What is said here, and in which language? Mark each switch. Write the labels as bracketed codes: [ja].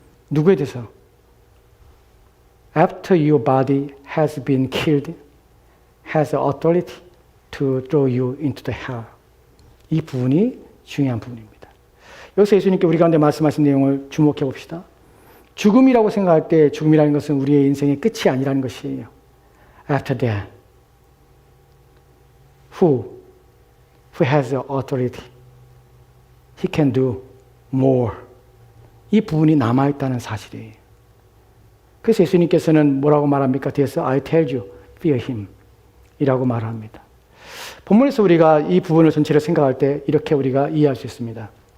[ko] 누구에 대해서? [en] After your body has been killed, has authority to throw you into the hell. [ko] 이 부분이 중요한 부분입니다. 여기서 예수님께 우리 가운데 말씀하신 내용을 주목해 봅시다. 죽음이라고 생각할 때 죽음이라는 것은 우리의 인생의 끝이 아니라는 것이에요. [en] After that, who has the authority, he can do more. [ko] 이 부분이 남아있다는 사실이에요. 그래서 예수님께서는 뭐라고 말합니까? 뒤에서 [en] I tell you, fear him [ko] 이라고 말합니다. 본문에서 우리가 이 부분을 전체를 생각할 때 이렇게 우리가 이해할 수 있습니다.